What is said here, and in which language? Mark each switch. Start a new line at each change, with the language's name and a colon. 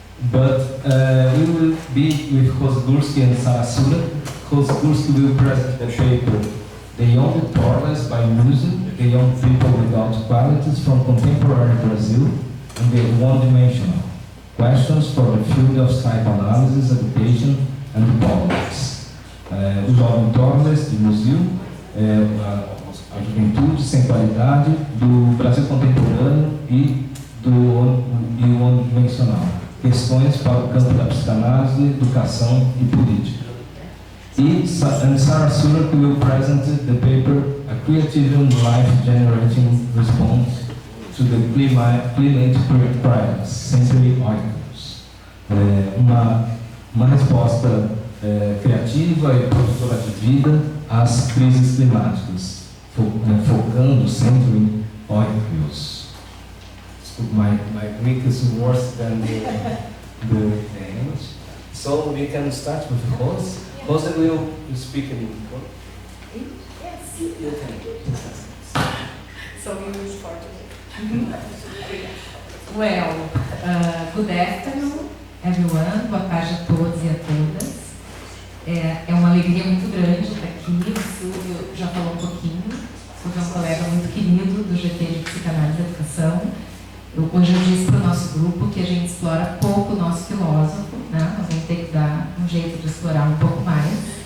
English: But we will be with Rosa Gurski and Sarah Surat. Rosa Gurski will present the paper The Young Torres by Music, The Young People Without Qualities from Contemporary Brazil, and The One-Dimensional, Questions for the Field of Psychoanalysis, Education and Politics.
Portuguese: O Jovem Torres, de Museu, a Juventude Sem Qualidade, do Brasil Contemporâneo e do One-Dimensional, Questões para o campo da psicanálise, educação e política.
English: And Sarah Surak will present the paper A Creative and Life-Generating Response to the Climate Crisis, Century Oikos.
Portuguese: Uma resposta criativa e produtora de vida às crises climáticas, focando sempre em Oikos.
English: My Greek is worse than the English. So we can start with the host. Jose will speak in English. Yes. You can. So we will start Well, good afternoon, everyone.
Portuguese: Boa tarde a todos e a todas. É uma alegria muito grande estar aqui. O Silvio já falou um pouquinho. O Silvio é um colega muito querido do GT de Psicanálise e Educação. Hoje eu disse para o nosso grupo que a gente explora pouco o nosso filósofo, né? A gente tem que dar um jeito de explorar um pouco mais.